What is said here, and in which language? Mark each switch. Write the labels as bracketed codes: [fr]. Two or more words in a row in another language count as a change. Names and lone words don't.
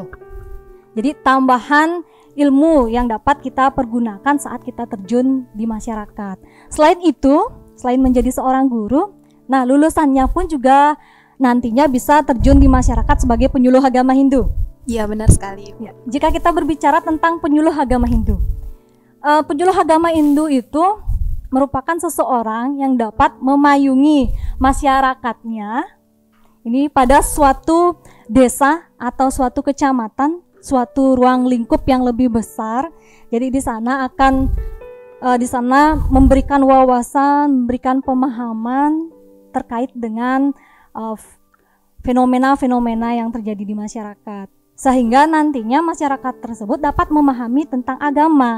[id] Jadi tambahan ilmu yang dapat kita pergunakan saat kita terjun di masyarakat. Selain itu, selain menjadi seorang guru, nah lulusannya pun juga nantinya bisa terjun di masyarakat sebagai penyuluh agama Hindu. Iya, benar sekali. Ya, jika kita berbicara tentang penyuluh agama Hindu, penyuluh agama Hindu itu merupakan seseorang yang dapat memayungi masyarakatnya ini pada suatu desa atau suatu kecamatan, suatu ruang lingkup yang lebih besar. Jadi di sana akan memberikan wawasan, memberikan pemahaman terkait dengan fenomena-fenomena yang terjadi di masyarakat, sehingga nantinya masyarakat tersebut dapat memahami tentang agama.